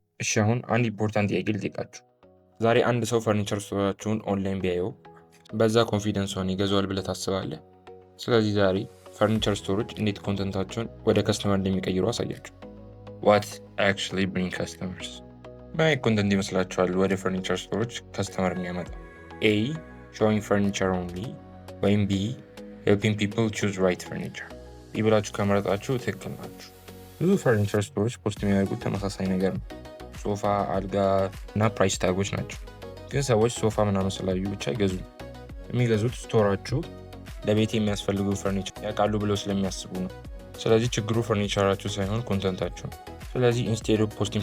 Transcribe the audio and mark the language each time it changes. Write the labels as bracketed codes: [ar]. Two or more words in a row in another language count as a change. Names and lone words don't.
[am] እሺ አሁን አንድ ኢምፖርታንት ጥያቄ ልጠይቃችሁ። ዛሬ አንድ ሰው ፈርኒቸር ስቶራችሁን ኦንላይን ቢያየው በዛ ኮንፊደንስ ሆነ ይገዛዋል ብለህ ታስባለህ? ስለዚህ ዛሬ ፈርኒቸር ስቶሮች እንዴት ኮንተንታቸውን ወደ ከስተመር እንደሚቀይሩ አሳያችሁ። [en] What actually bring customers? [am] ምን አይነት ኮንተንት ይመስላችኋል ወደ ፈርኒቸር ስቶሮች ከስተመር የሚያመጣ? [en] A. Showing furniture only [am] ወይም [en] B. Helping people choose right furniture? [am] ይብላችሁ ከመረጣችሁ ትክክል ናችሁ። ብዙ ፈርኒቸር ስቶሮች ፖስት የሚያደርጉት ተመሳሳይ ነገር ነው። ሶፋ፣ አልጋ እና ፕራይስ ታጎች ናቸው። ግን ሰዎች ሶፋ ምናምን ስላዩ ብቻ አይገዙም። የሚገዙት ስቶራችሁ ለቤት የሚያስፈልጉ ፈርኒቸር ያውቃሉ ብለው ስለሚያስቡ ነው። ስለዚህ ችግሩ ፈርኒቸራችሁ ሳይሆን ኮንተንታችሁ ነው። ስለዚህ [en] instead of posting